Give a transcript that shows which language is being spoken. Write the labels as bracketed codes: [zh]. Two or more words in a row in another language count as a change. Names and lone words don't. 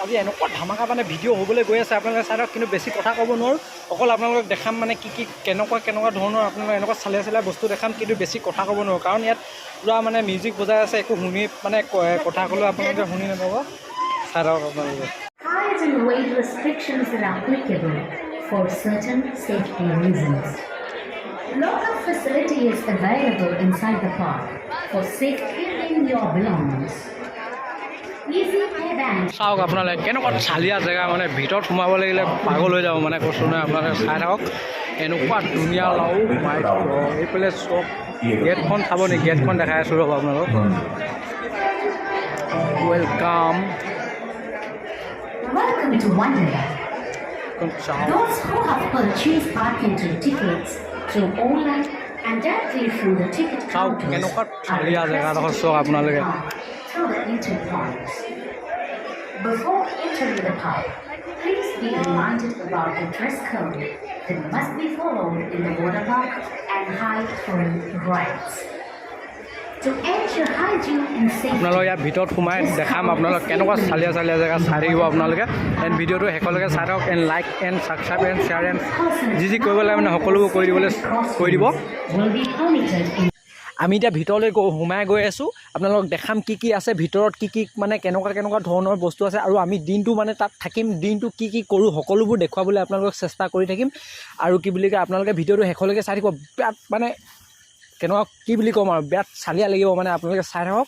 [as] আজি এনেকুৱা ধামাকা মানে ভিডিঅ' হ'বলৈ গৈ আছে, আপোনালোকে চাই থাকক। কিন্তু বেছি কথা ক'ব নোৱাৰোঁ, অকল আপোনালোকক দেখাম মানে কি কেনেকুৱা ধৰণৰ আপোনালোকে এনেকুৱা চালিয়া বস্তু দেখাম, কিন্তু বেছি কথা ক'ব নোৱাৰোঁ। কাৰণ ইয়াত পূৰা মানে মিউজিক বজাই আছে, একো শুনি মানে কথা ক'লেও আপোনালোকে শুনি নাপাব। চাই থাকক আপোনালোকে। [en] Height and weight restrictions are applicable for certain safety reasons. Local facility is available inside the park for safekeeping your belongings. Easy payback. [as] চাওক আপোনালোকে কেনেকুৱা চালিয়া জেগা, মানে ভিতৰত সোমাব লাগিলে পাগল হৈ যাব মানে কৈছোঁ নহয়। আপোনালোকে চাই থাকক এনেকুৱা ধুনীয়া লাও সোমাই এইফালে চব গেটখন চাব নেকি? গেটখন দেখাই আছোঁ ৰ'ব আপোনালোক। ৱেলকাম। [en] Welcome to Wonderland. Those who have purchased park entry tickets through online and directly from the ticket counters [as] কেনেকুৱা [en] are [as] চালিয়া জেগা [en] requested [as] দেখক চক আপোনালোকে। [en] through the entry points. Before entering the park, please be reminded about the dress code that must be followed in the water park and height-free rides. To ensure hygiene and safety. [as] আপোনালোক ইয়াৰ ভিতৰত সোমাই দেখাম আপোনালোক কেনেকুৱা চালিয়া জেগা চাই থাকিব আপোনালোকে। এণ্ড ভিডিঅ'টো শেষলৈকে চাই থাকক। এণ্ড [en] like and subscribe and share and [as] যি কৰিব লাগে মানে সকলোবোৰ কৰি দিব। [en] Will be permitted in [as] আমি এতিয়া ভিতৰলৈ সোমাই গৈ আছোঁ। আপোনালোকক দেখাম কি আছে ভিতৰত, কি মানে কেনেকুৱা ধৰণৰ বস্তু আছে। আৰু আমি দিনটো মানে তাত থাকিম, দিনটো কি কৰোঁ সকলোবোৰ দেখুৱাবলৈ আপোনালোকক চেষ্টা কৰি থাকিম। আৰু কি বুলি কয় আপোনালোকে ভিডিঅ'টো শেষলৈকে চাই থাকিব। বিৰাট মানে কেনেকুৱা কি বুলি ক'ম আৰু বিৰাট চালিয়া লাগিব মানে আপোনালোকে চাই থাকক।